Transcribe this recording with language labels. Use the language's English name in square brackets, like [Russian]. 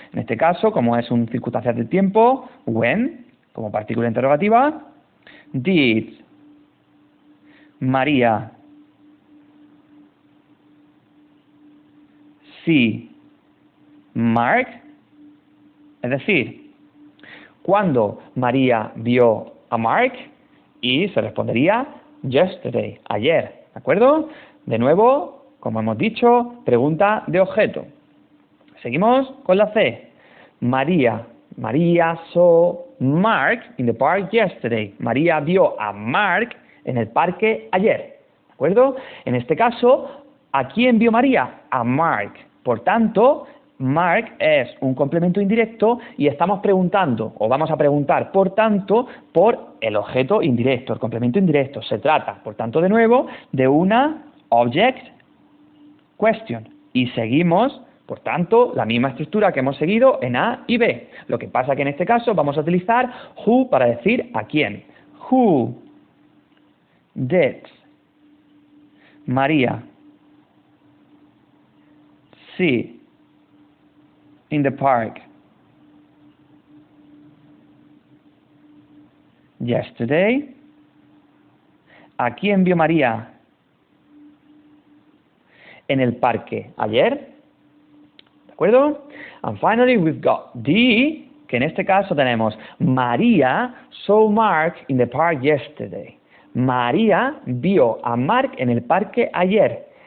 [Spanish] En este caso, como es un circunstancial del tiempo, when, como partícula interrogativa, [English] did María see Mark? [Spanish] Es decir, ¿cuándo María vio a Mark? Y se respondería yesterday, ayer. ¿De acuerdo? De nuevo, como hemos dicho, pregunta de objeto. Seguimos con la C. [English] María saw Mark in the park yesterday. [Spanish] María vio a Mark en el parque ayer. ¿De acuerdo? En este caso, ¿a quién vio María? A Mark. Por tanto, Mark es un complemento indirecto y estamos preguntando, o vamos a preguntar, por tanto, por el objeto indirecto, el complemento indirecto. Se trata, por tanto, de nuevo, de una object question. Y seguimos, por tanto, la misma estructura que hemos seguido en A y B. Lo que pasa que en este caso vamos a utilizar who para decir a quién. [English] Who did María see in the park yesterday? [Spanish] ¿A quién vio María en el parque ayer? ¿De acuerdo? [English] And finally we've got D, [Spanish] que en este caso tenemos [English] María saw Mark in the park yesterday. [Spanish] María vio a Mark en el parque ayer.